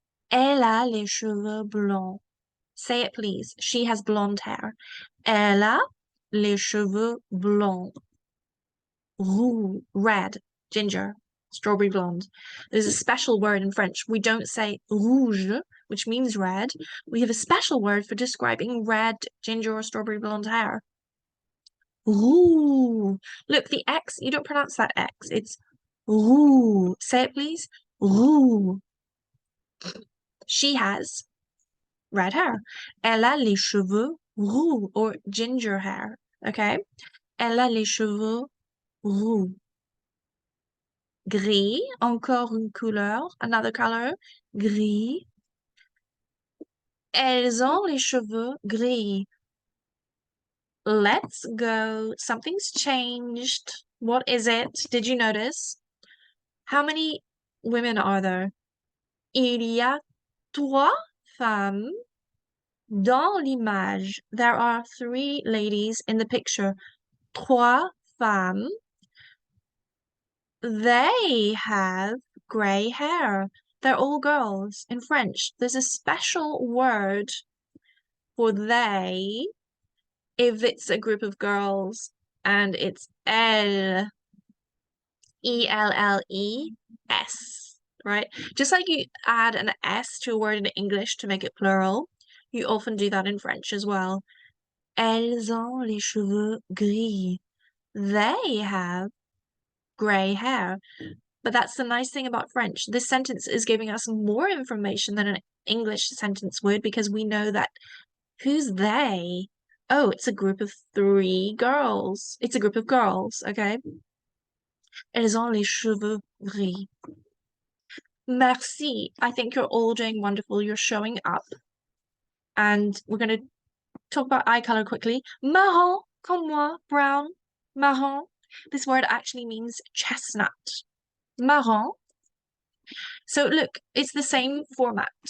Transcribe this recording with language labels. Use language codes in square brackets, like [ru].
[fr] Elle a les cheveux blonds. [en] Say it, please. She has blonde hair. [fr] Elle a les cheveux blonds. [en] Roux, red, ginger, strawberry blonde. There's a special word in French. We don't say rouge, which means red. We have a special word for describing red, ginger, or strawberry blonde hair. Roux. Look, the X, you don't pronounce that X. It's roux. Say it, please. Roux. She has red hair. [fr] Elle a les cheveux roux [en] or ginger hair. Okay? [fr] Elle a les cheveux roux. Gris, encore une couleur, [en] another color. [fr] Gris. Elles ont les cheveux gris. [en] Let's go. Something's changed. What is it? Did you notice? How many women are there? [fr] Il y a trois femmes dans l'image. [en] There are three ladies in the picture. [fr] Trois femmes. [en] They have gray hair. They're all girls. In French, there's a special word for they if it's a group of girls, and it's elles. E-L-L-E-S, right? Just like you add an S to a word in English to make it plural, you often do that in French as well. [fr] Elles ont les cheveux gris. [en] They have gray hair. But that's the nice thing about French. This sentence is giving us more information than an English sentence would because we know that who's they? Oh, it's a group of three girls. It's a group of girls, okay? [fr] Elles ont les cheveux gris. Merci. [en] I think you're all doing wonderful. You're showing up. And we're going to talk about eye color quickly. [fr] Marron, comme moi, [en] brown, marron. This word actually means chestnut. Marron. So look, it's the same format.